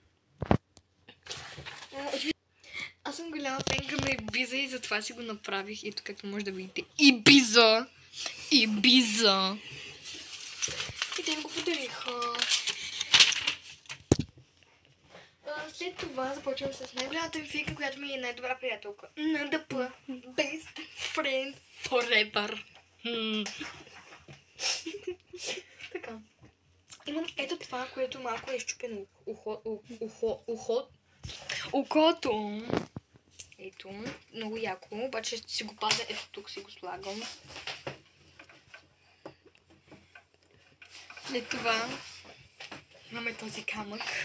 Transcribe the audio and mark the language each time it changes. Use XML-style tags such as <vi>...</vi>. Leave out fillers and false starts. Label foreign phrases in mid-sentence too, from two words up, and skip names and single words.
<bg>Аз съм голяма фенка на Ibiza и затова си го направих. Ето както може да видите. Ibiza! И те ми го подариха. След това започвам с най-голямата ми фенка, която ми е най-добра приятелка. НДП.</bg> <en>Best friend forever.</en> <bg>Така. Имам ето това, което малко е изчупено ухото. Ето, много яко, обаче ще си го пазя, ето тук си го слагам. След това имаме този камък.</bg>